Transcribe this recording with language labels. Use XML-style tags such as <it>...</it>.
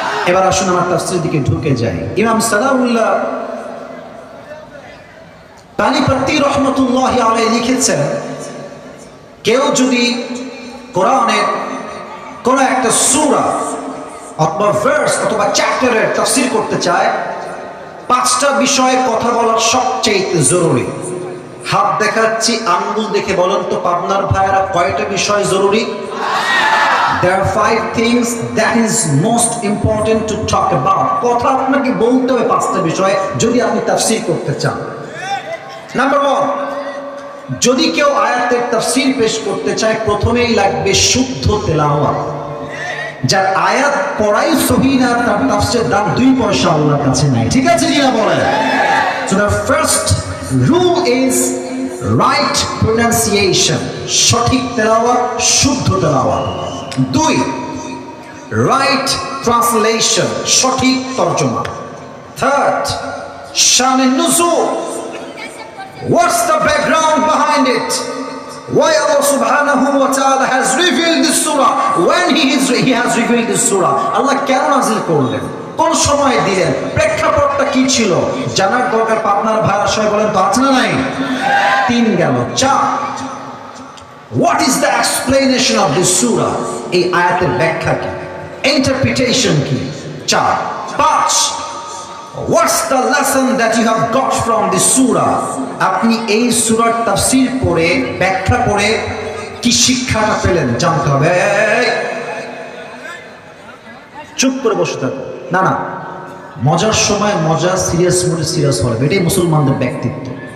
<bn>এবার আসুন আমরা তাফসীরের দিকে ঢুকে যাই। ইমাম সালাউল্লাহ পানিপত্তি রহমতুল্লাহি আলাইহি লিখেছেন, কেউ যদি কোরআনের কোন একটা সূরা অথবা ভার্স অথবা চ্যাপ্টারের তাফসীর করতে চায়, 5টা বিষয়ে কথা বলা সবচেয়ে জরুরি। হাত দেখাচ্ছি, আঙ্গুল দেখে বলেন তো পাবনার ভাইয়েরা কয়টা বিষয় জরুরি?</bn> <en>There are 5 things that is most important to talk about.</en> <bn>কথা আপনাকে বলতে হবে 5টা বিষয় যদি আপনি তাফসীর করতে চান। নাম্বার 1, যদি কেউ আয়াতের তাফসীর পেশ করতে চায় প্রথমেই লাগবে শুদ্ধ তেলাওয়াত। যার আয়াত পড়াই সহিহ না তার তাফসীরের দাম 2 পয়সা আল্লাহর কাছে নাই। ঠিক আছে কিনা বলেন?</bn> <en>So the first rule is right pronunciation,</en> <bn>সঠিক তেলাওয়াত, শুদ্ধ তেলাওয়াত।</bn> <en>2, right translation,</en> <bn>সঠিক তরজমা।</bn> <en>3rd, শান নুজুল, what's the background behind it? Why Allah subhanahu wa ta'ala has revealed this surah? When he has revealed this surah,</en> <bn>Allah কেন নাযিল করলেন, কোন সময় দিলেন, প্রেক্ষাপটটা কি ছিল জানার দরকার। আপনার ভাইরা সবাই বলেন তো আছে না নাই? 3 গেল।</bn> <en>4, what is the explanation of this surah?</en> <bn>এই আয়াতের ব্যাখ্যা কি, ইন্টারপ্রিটেশন কি?</bn> <en>4, 5, what's the lesson that you have got from this surah?</en> <bn>আপনি এই সূরার তাফসীর পড়ে ব্যাখ্যা পড়ে কি শিক্ষাটা পেলেন জানতে হবে। চুপ করে বসে থাকো না, না, মজার সময় মজা, সিরিয়াস মোডে সিরিয়াস হবে, এটাই মুসলমানদের ব্যক্তিত্ব।</bn>